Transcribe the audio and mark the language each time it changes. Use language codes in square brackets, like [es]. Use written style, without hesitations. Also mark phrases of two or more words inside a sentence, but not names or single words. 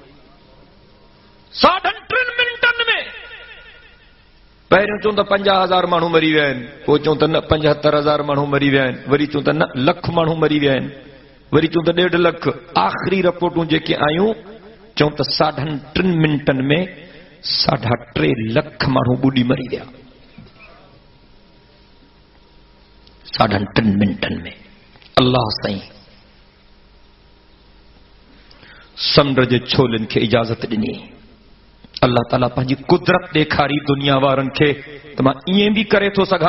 [sd] 3.5 منٹن میں پہروں چون تو 50,000 مانو مری ویا پو چون تو 75,000 مانو مری ویا وری چون تو لکھ مانو مری ویا وری چون تو 1.5 لکھ آخری رپورٹوں جے کے آیوں چون تو 3.5 منٹن میں 3.5 लख माण्हू ॿुॾी मरी विया 3.5 मिनटनि में। अल्लाह साईं समुंड जे छोलनि खे इजाज़त ॾिनी। अल्लाह ताला पंहिंजी कुदरत ॾेखारी दुनिया वारनि खे त मां ईअं बि करे थो सघां।